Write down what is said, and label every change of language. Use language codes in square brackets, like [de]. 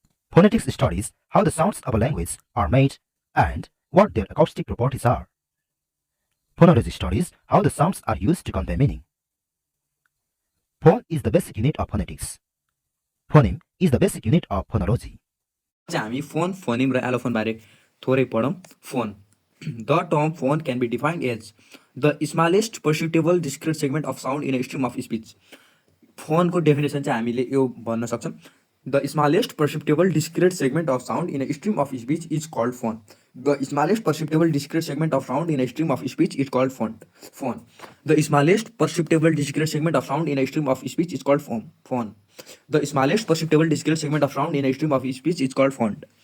[en] Phonetics studies how the sounds of a language are made and what their acoustic properties are. Phonology studies how the sounds are used to convey meaning. Phone is the basic unit of phonetics. Phoneme is the basic unit of phonology. [ne] हामी phone, phoneme र allophone बारे थोरै पढौँ. Phone. [en] The term phone can be defined as the smallest perceptible discrete segment of sound in a stream of speech. [ne] फोनको definition चाहिँ हामीले यो भन्न सक्छौँ. [en] The smallest perceptible discrete segment of sound in a stream of speech is called phone. The smallest perceptible discrete segment of sound in a stream of speech is called phone. The smallest perceptible discrete segment of sound in a stream of speech is called phone. The smallest perceptible discrete segment of sound in a stream of speech is called phone.